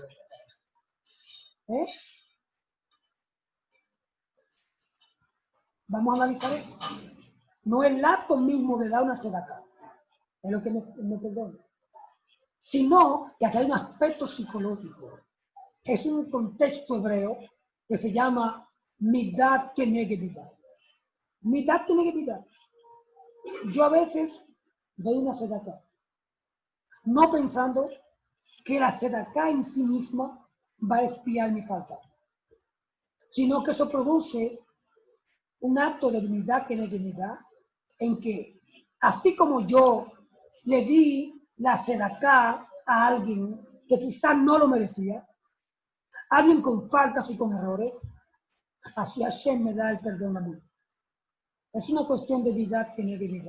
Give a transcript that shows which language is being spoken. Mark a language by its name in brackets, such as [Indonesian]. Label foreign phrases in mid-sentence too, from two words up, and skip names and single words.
[Spanish] ¿Eh? Vamos a analizar eso. No el acto mismo de dar una sedacá, es lo que me perdona, sino que aquí hay un aspecto psicológico. Es un contexto hebreo que se llama [Hebrew] מידה כנגד מידה. מידה כנגד מידה. [Spanish] Yo a veces doy una sedacá, no pensando que la sedacá en sí misma va a expiar mi falta, sino que eso produce un acto de [Hebrew] מידה כנגד מידה [Spanish] en que, así como yo le di la sedacá a alguien que quizás no lo merecía, alguien con faltas y con errores, así Hashem me da el perdón a mí. Es una cuestión de vida, tener vida.